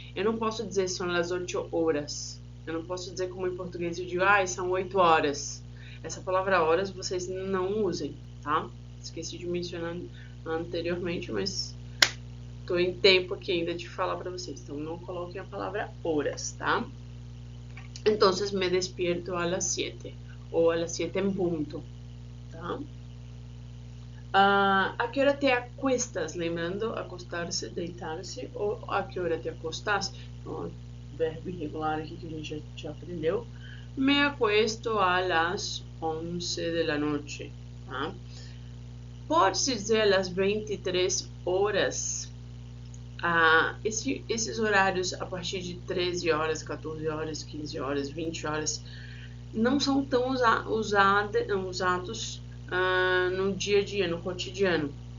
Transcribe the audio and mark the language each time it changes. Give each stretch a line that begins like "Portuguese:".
Portuguese: Eu não posso dizer
Spanish: son las 8 horas.
Portuguese: Eu não posso dizer como em português eu digo, são 8 horas. Essa palavra horas vocês não usem, tá? Esqueci de mencionar anteriormente, mas tô em tempo aqui ainda de falar para vocês. Então, não coloquem a palavra horas, tá?
Spanish: Então, me despierto a las 7 ou a las 7 en punto, tá? A que hora te acuestas?
Portuguese: Lembrando, acostar-se, deitar-se, ou a que hora te acostas? Então, verbo irregular aqui que a gente já aprendeu.
Spanish: Me acuesto a las 11 de la noche, tá?
Portuguese: Pode-se dizer
Spanish: a las 23 horas.
Portuguese: Esses horários a partir de 13 horas, 14 horas, 15 horas, 20 horas não são tão usados no dia a dia, no cotidiano.